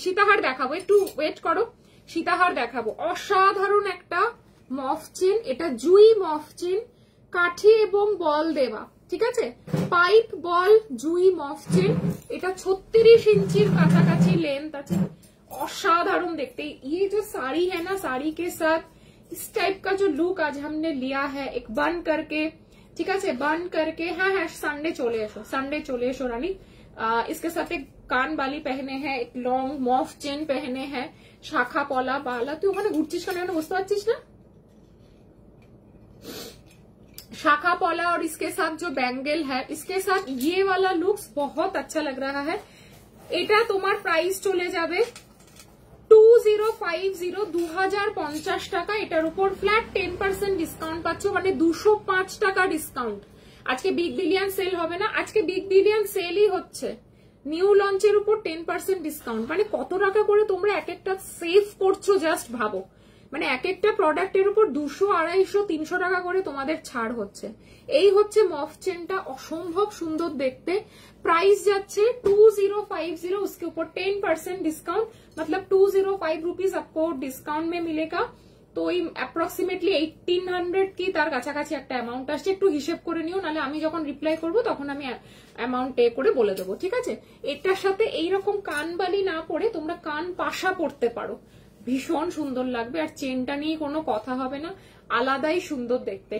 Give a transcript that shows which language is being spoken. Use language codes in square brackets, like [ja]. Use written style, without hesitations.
[bn] সীতাহার দেখাবো, একটু ওয়েট করো, সীতাহার দেখাবো। অসাধারণ একটা মফ চেন, এটা জুই মফ চেন, কাঠি এবং বল দেওয়া, ঠিক আছে? পাইপ বল জুই মফ চেন, এটা 36 इंचीर কাছাকাছি লেন্থ আছে, অসাধারণ দেখতে। [hi] ये जो साड़ी है ना, साड़ी के साथ इस टाइप का जो लुक आज हमने लिया है, एक बन करके, ठीक है, बन करके। हाँ हाँ, संडे चले एसो रानी। इसके साथ एक कान बाली पहने हैं, एक लॉन्ग मॉफ चेन पहने हैं, शाखा पला बाला। [bn] तू ওখানে ঘুরছিস কেন, বুঝতে পারছিস না? [hi] शाखा पौला और इसके साथ जो बैंगल है, इसके साथ ये वाला लुक्स बहुत अच्छा लग रहा है। [bn] এটা তোমার প্রাইস চলে যাবে 2050, 2050 টাকা। এটার উপর ফ্ল্যাট 10% ডিসকাউন্ট পাচ্ছ, মানে 205 টাকা ডিসকাউন্ট। আজকে বিগ বিলিয়ন সেল হবে না, আজকে বিগ বিলিয়ন সেলই হচ্ছে। নিউ লঞ্চের উপর 10% ডিসকাউন্ট, মানে কত টাকা করে তোমরা এক একটা সেভ করছো, জাস্ট ভাবো। মানে এক একটা প্রোডাক্টের উপর 200, 250, 300 টাকা করে তোমাদের ছাড় হচ্ছে। এই হচ্ছে মফ চেনটা, অসম্ভব সুন্দর দেখতে। [hi] प्राइस যাচ্ছে 2050, उसके ऊपर 10% डिस्काउंट, मतलब 205 रुपीज आपको डिस्काउंट में मिलेगा। [bn] তো ওই অ্যাপ্রক্সিমেটলি 1800 কি তার কাছাকাছি একটা অ্যামাউন্ট আসছে। একটু হিসেব করে নিও, নাহলে আমি যখন রিপ্লাই করবো তখন আমি অ্যামাউন্ট পে করে বলে দেবো, ঠিক আছে? এটার সাথে এইরকম কানবালি না পরে তোমরা কান পাশা পড়তে পারো, ভীষণ সুন্দর লাগবে। আর চেনটা নিয়ে কোনো কথা হবে না, আলাদাই সুন্দর দেখতে।